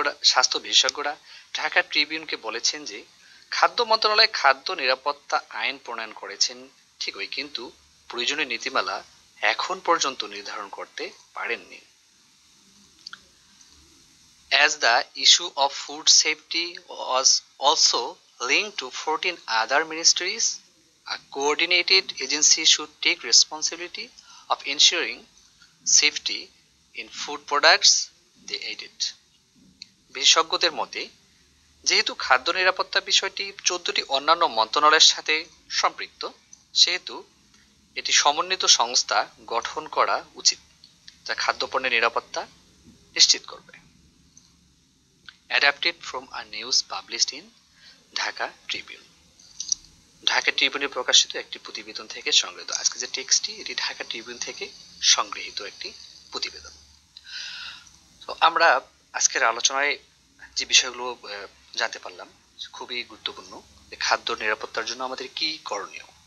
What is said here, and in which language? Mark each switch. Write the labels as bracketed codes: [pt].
[bn] স্বাস্থ্য বিশেষজ্ঞরা ঢাকা ট্রিবিউনকে বলেছেন যে খাদ্য মন্ত্রণালয় খাদ্য নিরাপত্তা আইন প্রণয়ন করেছেন ঠিকই, কিন্তু প্রয়োজনীয় নীতিমালা এখন পর্যন্ত নির্ধারণ করতে পারেননি। [en] As the issue of food safety was also linked to 14 other ministries, a coordinated agency should take responsibility of ensuring safety in food products, they added. [bn] বিশেষজ্ঞদের মতে যেহেতু খাদ্য নিরাপত্তা বিষয়টি 14টি অন্যান্য মন্ত্রণালয়ের সাথে সম্পৃক্ত, সেহেতু এটি সমন্বিত সংস্থা গঠন করা উচিত যা খাদ্যপণ্যের নিরাপত্তা নিশ্চিত করবে। [en] Adapted from a news published in Dhaka Tribune. [bn] Dhaka ট্রিবিউনে প্রকাশিত একটি প্রতিবেদন থেকে সংগৃহীত। আজকে যে টেক্সটটি এটি ঢাকা ট্রিবিউন থেকে সংগৃহীত একটি প্রতিবেদন। তো আমরা আজকের আলোচনায় যে বিষয়গুলো জানতে পারলাম খুবই গুরুত্বপূর্ণ, যে খাদ্য নিরাপত্তার জন্য আমাদের কি করণীয়।